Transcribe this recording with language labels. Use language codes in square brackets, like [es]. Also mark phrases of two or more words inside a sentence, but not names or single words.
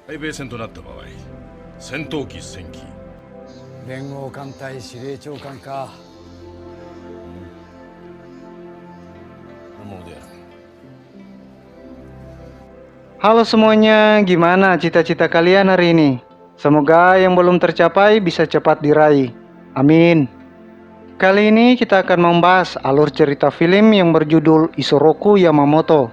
[ja] 対米戦となった場合、戦闘機戦機連合艦隊司令長官か。 Namo dia. [id] Halo semuanya, gimana cita-cita kalian hari ini? Semoga yang belum tercapai bisa cepat diraih. Amin. Kali ini kita akan membahas alur cerita film yang berjudul Isoroku Yamamoto.